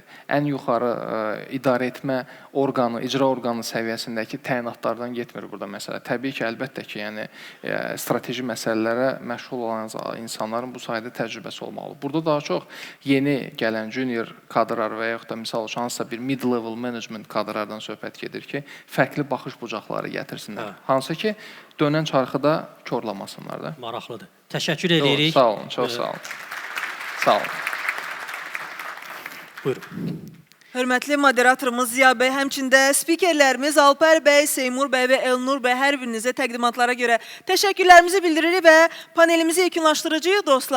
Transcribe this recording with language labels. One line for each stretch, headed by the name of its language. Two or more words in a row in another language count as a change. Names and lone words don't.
Azerbaijani: Ən yuxarı idarə etmə orqanı, icra orqanı səviyyəsindəki təyinatlardan getmir burada məsələ. Təbii ki, əlbəttə ki, yəni strateji məsələlərə məşğul olan insanların bu sayədə təcrübəsi olmalıdır. Burada daha çox yeni gələn junior kadrlar və yaxud da misal üçün hansısa bir
English: mid-level management
Azerbaijani: kadrlardan söhbət gedir ki, fərqli baxış bucaqları gətirsinlər. Hansı ki, dönən çarxıda korlamasınlar da. Maraqlıdır. Təşəkkür edirik. Sağ olun, çox sağ olun. Sağ olun. Buyurun. Hörmətli moderatorumuz Ziya bəy, həmçində spikerlərimiz Alpər bəy, Seymur bəy və Elnur bəy, hər birinizə təqdimatlara görə təşəkkürlərimizi bildiririk və panelimizi yekunlaşdıracağıq dostlar.